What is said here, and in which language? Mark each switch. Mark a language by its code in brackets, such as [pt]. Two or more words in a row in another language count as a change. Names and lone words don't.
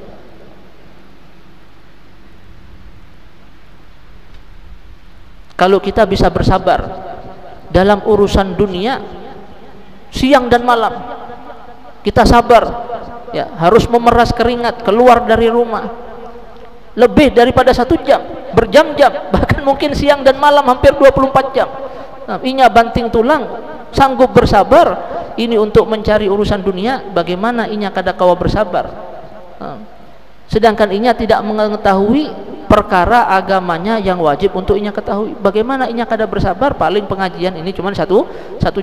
[id] Kalau kita bisa bersabar dalam urusan dunia, siang dan malam kita sabar, ya, harus memeras keringat keluar dari rumah lebih daripada 1 jam, berjam-jam, bahkan mungkin siang dan malam hampir 24 jam. [bjn] Nah, inya banting tulang sanggup bersabar ini untuk mencari urusan dunia, bagaimana inya kada kawa bersabar? [id] Nah, sedangkan inya tidak mengetahui perkara agamanya yang wajib untuk inya ketahui. Bagaimana inya kada bersabar? Paling pengajian ini cuma satu jam.